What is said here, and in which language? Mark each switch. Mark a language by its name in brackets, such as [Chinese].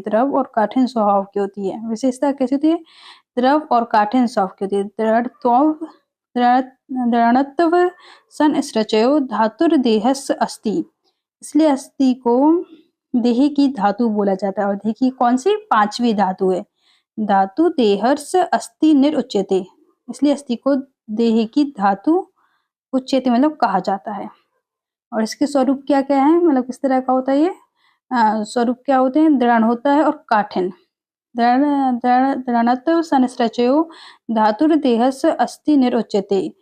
[Hindi] द्रव और काठिन्य स्वभाव की होती है। विशेषता कैसी होती है? द्रव और काठिन्य स्वभाव की होती है। [Sanskrit] दृढ़त्व संस्रचयो धातुर्देहस्य अस्ति। [Hindi] इसलिए अस्थि को देह की धातु बोला जाता है। और देह की कौन सी? पांचवी धातु है। [Sanskrit] धातु देहस्य अस्थि निरुच्यते। [Hindi] इसलिए अस्थि को देह की धातु उच्यते मतलब कहा जाता है। और इसके स्वरूप क्या क्या है, मतलब किस तरह का होता है ये? स्वरूप क्या होते हैं? दृढ़ होता है और काठिन्य। [Sanskrit] दृढ़त्व संस्रचयो धातुर्देहस्य अस्थि निरुच्यते।